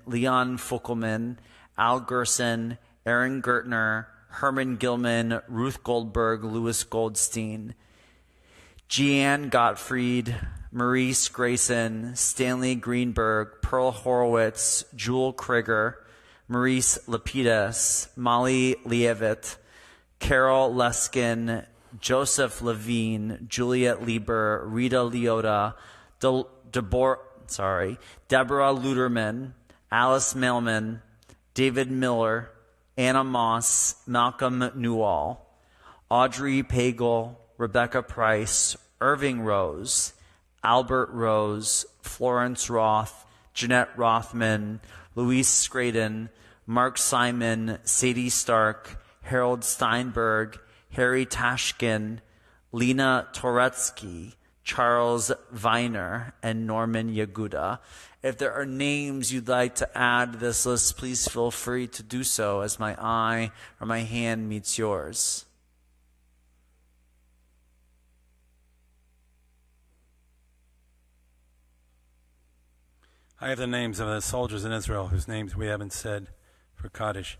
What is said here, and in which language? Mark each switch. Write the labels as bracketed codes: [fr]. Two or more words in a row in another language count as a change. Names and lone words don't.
[en] Leon Fockelman, Al Gerson, Aaron Gertner, Herman Gilman, Ruth Goldberg, Louis Goldstein, Jeanne Gottfried, Maurice Grayson, Stanley Greenberg, Pearl Horowitz, Jewel Krieger, Maurice Lapidus, Molly Leavitt, Carol Leskin, Joseph Levine, Juliet Lieber, Rita Leota, Deborah Luderman, Alice Mailman, David Miller, Anna Moss, Malcolm Newall, Audrey Pagel, Rebecca Price, Irving Rose, Albert Rose, Florence Roth, Jeanette Rothman, Louise Scraden, Mark Simon, Sadie Stark, Harold Steinberg, Harry Tashkin, Lena Toretsky, Charles Viner, and Norman Yaguda. If there are names you'd like to add to this list, please feel free to do so as my eye or my hand meets yours. I have the names of the soldiers in Israel whose names we haven't said for Kaddish.